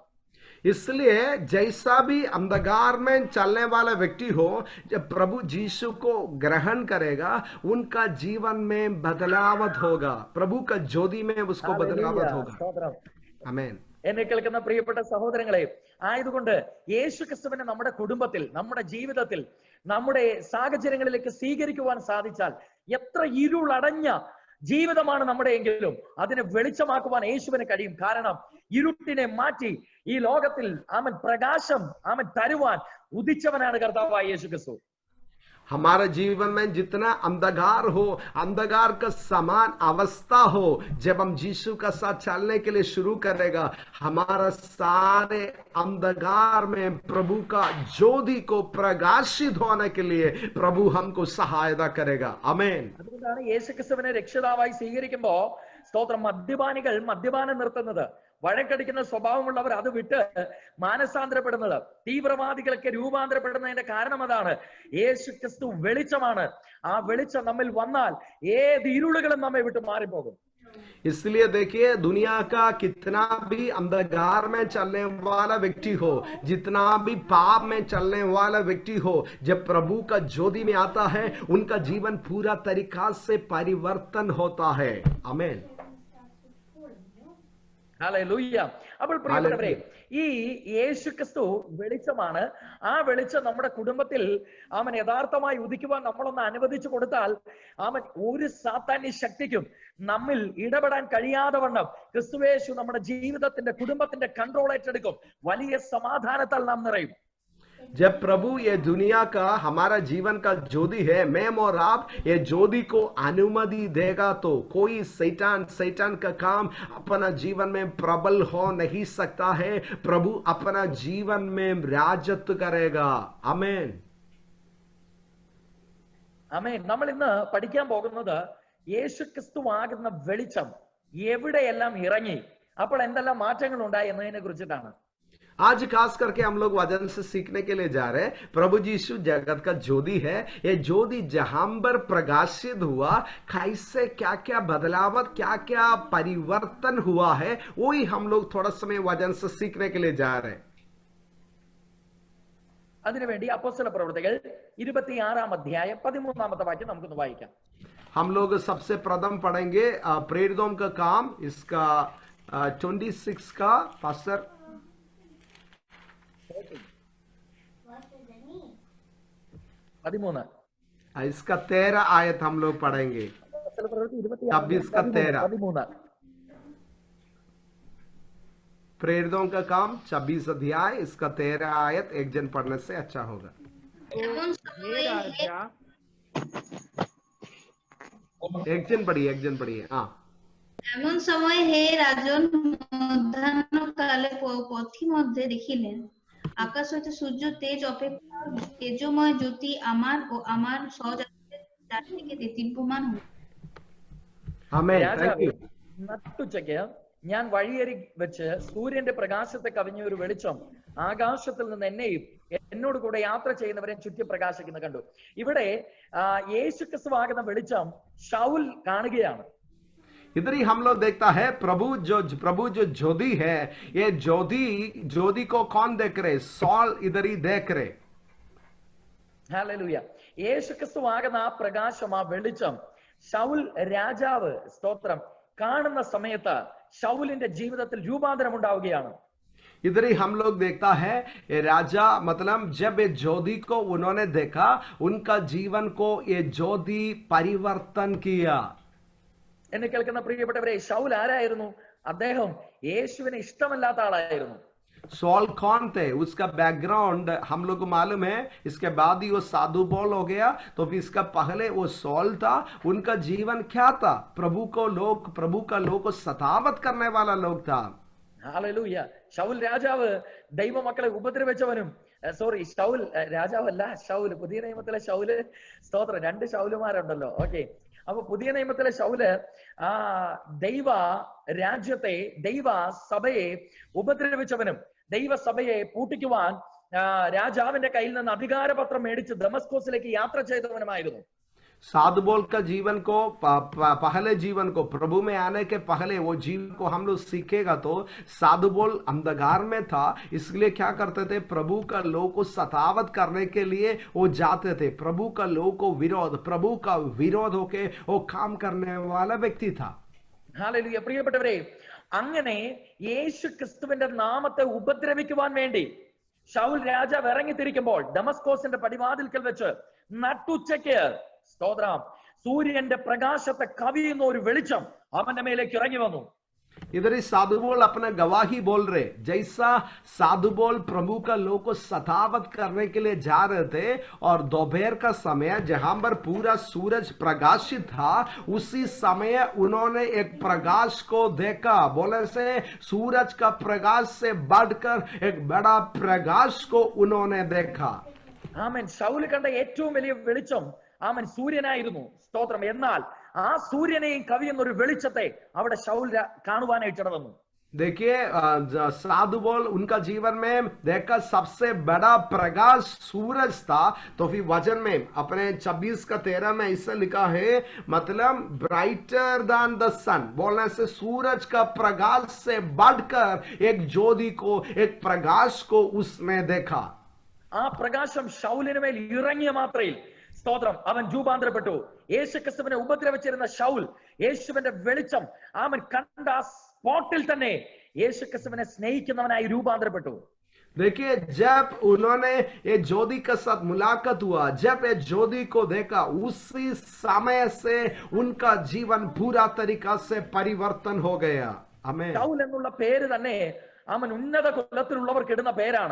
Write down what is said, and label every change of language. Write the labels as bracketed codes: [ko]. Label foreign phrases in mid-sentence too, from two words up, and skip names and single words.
[hi] इसलिए जैसा भी अंधकार में चलने वाला व्यक्ति हो, जब प्रभु यीशु को ग्रहण करेगा उनका जीवन में बदलावत होगा. प्रभु का ज्योति में उसको बदलावत होगा. आमीन. [ml] എന്നെ കേൾക്കുന്ന പ്രിയപ്പെട്ട സഹോദരങ്ങളെ, ആയതുകൊണ്ട് യേശു ക്രിസ്തുവിനെ നമ്മുടെ കുടുംബത്തിൽ, നമ്മുടെ ജീവിതത്തിൽ, നമ്മുടെ സാഹചര്യങ്ങളിലേക്ക് സ്വീകരിക്കുവാൻ സാധിച്ചാൽ, എത്ര ഇരുളടഞ്ഞ ജീവിതമാണ് നമ്മുടെ എങ്കിലും അതിനെ വെളിച്ചമാക്കുവാൻ യേശുവിന് കഴിയും. കാരണം ഇരുട്ടിനെ മാറ്റി ഈ ലോകത്തിൽ അവൻ പ്രകാശം അവൻ തരുവാൻ ഉദിച്ചവനാണ് കർത്താവായ യേശു ക്രിസ്തു. [hi] हमारे जीवन में जितना अंधकार हो, अंधकार का समान अवस्था हो, जब हम यीशु का साथ चलने के लिए शुरू करेगा, हमारा सारे अंधकार में प्रभु का ज्योति को प्रकाशित होने के लिए प्रभु हमको सहायता करेगा. आमीन. [ml] അതുകൊണ്ടാണ് യേശു ക്രിസ്തുവിനെ രക്ഷിതാവായി സ്വീകരിക്കുമ്പോ, സ്തോത്രം, മദ്യപാനികൾ മദ്യപാനം നിർത്തുന്നത്, വഴക്കടിക്കുന്ന സ്വഭാവമുള്ളവർ അത് വിട്ട് മാനസാന്തരപ്പെടുന്നത്, തീവ്രവാദികളൊക്കെ രൂപാന്തരപ്പെടുന്നതിന്റെ കാരണം അതാണ്. യേശു ക്രിസ്തു വെളിച്ചമാണ്. ആ വെളിച്ചം നമ്മിൽ വന്നാൽ ഏത് ഇരുളുകളും നമ്മെ വിട്ട് മാറിപ്പോകും. [hi] इसलिए देखिए दुनिया का कितना भी अंधकार में चलने वाला व्यक्ति हो, जितना भी पाप में चलने वाला व्यक्ति हो, जब प्रभु का ज्योति में आता है उनका जीवन पूरा तरीका से परिवर्तन होता है. आमीन. [ml] ഹല്ലേലൂയ. അപ്പോൾ പ്രിയപ്പെട്ടവരെ, ഈ യേശു ക്രിസ്തു വെളിച്ചമാണ്. ആ വെളിച്ചം നമ്മുടെ കുടുംബത്തിൽ അവൻ യഥാർത്ഥമായി ഉദിക്കുവാൻ നമ്മളൊന്ന് അനുവദിച്ചു കൊടുത്താൽ, അവൻ ഒരു സാത്താന്യ ശക്തിക്കും നമ്മിൽ ഇടപെടാൻ കഴിയാതെ വണ്ണം ക്രിസ്തുയേശു നമ്മുടെ ജീവിതത്തിന്റെ, കുടുംബത്തിന്റെ കൺട്രോൾ ഏറ്റെടുക്കും. വലിയ സമാധാനത്താൽ नाम നിറയും. [hi] जब प्रभु ये दुनिया का हमारा जीवन का ज्योति है, मैं और आप ये ज्योति को अनुमति देगा तो कोई शैतान का काम अपना जीवन में प्रबल हो नहीं सकता है. प्रभु अपना जीवन में राजत्व करेगा. आमीन. [ml] ആമേൻ. നമ്മൾ ഇന്ന് പഠിക്കാൻ പോകുന്നത് യേശുക്രിസ്തുവാകുന്ന വെളിച്ചം എവിടെയെല്ലാം ഇറങ്ങി അപ്പോൾ എന്തെല്ലാം മാറ്റങ്ങൾ ഉണ്ടായി എന്നതിനെ കുറിച്ചിട്ടാണ്. [hi] आज खास करके हम लोग वचन से सीखने के लिए जा रहे हैं. प्रभु यीशु जगत का ज्योति है. ये ज्योति जहां पर प्रकाशित हुआ, कैसे क्या क्या बदलाव, क्या क्या परिवर्तन हुआ है, वही हम लोग थोड़ा समय वचन से सीखने के लिए जा रहे हैं. [ml] അതിനുവേണ്ടി അപ്പോസ്തല പ്രവൃത്തികൾ 26-ാം അധ്യായം 13-ാമത്തെ വാക്യം നമുക്കൊന്ന് വായിക്കാം. [hi] हम लोग सबसे प्रथम पढ़ेंगे प्रेरितों का काम, इसका 26 का पास्टर 13. इसका 13 आयत हम लोग पढ़ेंगे. 26 का 13. प्रेरितों का काम 26 अध्याय, इसका 13 आयत एक जन पढ़ने से अच्छा होगा. एक जन पढ़िए. हाँ. [bn] এমন সময় হে রাজন মধ্যাহ্নকালে পথিমধ্যে দেখিলেন আকাশ হইতে সূর্য তেজ অপেক্ষা তেজময় জ্যোতি আমার ও আমার সহযাত্রীদের চারদিকে দীপ্যমান হল. [ml] ആമേൻ. [en] thank you. [ml] നട്ടുച്ചയ്ക്ക് ഞാൻ വഴിയരി വെച്ച് സൂര്യന്റെ പ്രകാശത്തെ കവിഞ്ഞ ഒരു വെളിച്ചം ആകാശത്തിൽ നിന്ന് എന്നെയും എന്നോട് കൂടെ യാത്ര ചെയ്യുന്നവരെയും ചുറ്റി പ്രകാശിക്കുന്ന കണ്ടു. ഇവിടെ യേശുക്രിസ്തുവാകുന്ന വെളിച്ചം ശൗൽ കാണുകയാണ്. [hi] इधर ही हम लोग देखता है प्रभु जो ज्योति है, ये ज्योति को कौन देख रहे? सॉल इधर ही देख रहे. [ml] ഹല്ലേലൂയ. യേശുക്രിസ്തുവാകുന്ന ആ പ്രകാശം, ആ വെളിച്ചം ശൗൽ രാജാവ് സ്തോത്രം കാണുന്ന സമയത്ത് ശൗലിന്റെ ജീവിതത്തിൽ രൂപാന്തരം ഉണ്ടാവുകയാണ്. [hi] इधर ही हम लोग देखता है ये राजा, मतलब जब ये ज्योति को उन्होंने देखा, उनका जीवन को ये ज्योति परिवर्तन किया. [ml] എന്നെ കേൾക്കുന്ന പ്രിയപ്പെട്ടവരെ, ശൗൽ ആരായിരുന്നു? അദ്ദേഹം യേശുവിനെ ഇഷ്ടമല്ലാത്ത ആളായിരുന്നു. [hi] सॉल कौन थे? उसका बैकग्राउंड हम लोग को मालूम है. इसके बाद ही वो साधु पौल हो गया. तो फिर इसका पहले वो सॉल था. उनका जीवन क्या था? प्रभु का लोग को सतावत करने वाला लोग था. [ml] ഹല്ലേലൂയ. ശൗൽ രാജാവ് ദൈവമക്കളെ ഉപദ്രവിച്ചവനും, സോറി ശൗൽ രാജാവല്ല, ശൗല് പുതിയ നിയമത്തിലെ ശൗല്, സ്തോത്രം, 2 ശൗലുമാരുണ്ടല്ലോ. ഓക്കെ, അപ്പൊ പുതിയ നിയമത്തിലെ ശൗല് ദൈവ രാജ്യത്തെ, ദൈവ സഭയെ ഉപദ്രവിച്ചവനും ദൈവസഭയെ പൂട്ടിക്കുവാൻ രാജാവിന്റെ കയ്യിൽ നിന്ന് അധികാരപത്രം മേടിച്ച് ദമസ്കോസിലേക്ക് യാത്ര ചെയ്തവനുമായിരുന്നു. [hi] साधु बोल का जीवन को पहले जीवन को प्रभु में आने के पहले वो जीवन को हम लोग सीखेगा तो साधु बोल अंधकार में था. इसलिए क्या करते थे? प्रभु का लोग को सतावत करने के लिए वो जाते थे. प्रभु का लोग को प्रभु का विरोध होके वो काम करने वाला व्यक्ति था. [ml] ഹല്ലേലൂയ. പ്രിയപ്പെട്ടവരെ, അങ്ങനെ യേശു ക്രിസ്തുവിന്റെ നാമത്തെ ഉപദ്രവിക്കുവാൻ വേണ്ടി ശൗൽ രാജാവ് ഇറങ്ങിത്തിരിക്കുമ്പോൾ ദമസ്കോസിന്റെ പടിവാതിൽക്കൽ വെച്ച് നട്ടുച്ചയ്ക്ക് സ്തോത്രം സൂര്യന്റെ പ്രകാശത്തെ കവിയുന്ന ഒരു വെളിച്ചം അവന്റെ മേലേക്ക് ഇറങ്ങി വന്നു. [hi] इधर ही साधु बोल अपना गवाही बोल रहे. जैसा साधु बोल प्रभु का लोग को सतावत करने के लिए जा रहे थे और दोपहर का समय जहां पर पूरा सूरज प्रकाशित था, उसी समय उन्होंने एक प्रकाश को देखा. बोले से सूरज का प्रकाश से बढ़कर एक बड़ा प्रकाश को उन्होंने देखा. [ml] ആമേൻ. ശൗൽ കണ്ട ഏറ്റവും വലിയ വെളിച്ചം ആമേൻ സൂര്യനായിരുന്നു. സ്തോത്രം. എന്നാൽ ആ സൂര്യനെയും കവിയുന്ന ഒരു വെളിച്ചത്തെ അവിടെ ശൗൽ കാണുവാനായിട്ട് ഇടവന്നു. [hi] देखिए साधु बोल उनका जीवन में देखा सबसे बड़ा प्रकाश सूरज था. तो फिर वचन में अपने 26 का 13 में ऐसा लिखा है, मतलब [en] brighter than the sun. [hi] बोलने से सूरज का प्रकाश से बढ़कर एक ज्योति को, एक प्रकाश को उसने देखा. [ml] ആ പ്രകാശം ശൗലിന് മേൽ ഇറങ്ങിയ മാത്രയിൽ സ്തോത്രം അവൻ രൂപാന്തരപ്പെട്ടു. യേശുക്രിസ്തുവിനെ ഉപദ്രവിച്ചിരുന്ന ശൗൽ യേശുവിന്റെ വെളിച്ചം അവൻ കണ്ട ആ സ്പോട്ടിൽ തന്നെ യേശുക്രിസ്തുവിനെ സ്നേഹിക്കുന്നവനായി രൂപാന്തരപ്പെട്ടു. [hi] देखिए जब उन्होंने ये ज्योति के साथ मुलाकात हुआ, जब ये ज्योति को देखा, उसी समय से उनका जीवन पूरा तरीका से परिवर्तन हो गया. आमीन. [ml] ശൗൽ എന്നുള്ള പേര് തന്നെ അവൻ ഉന്നത കുലത്തിലുള്ളവർക്ക് ഇടുന്ന പേരാണ്.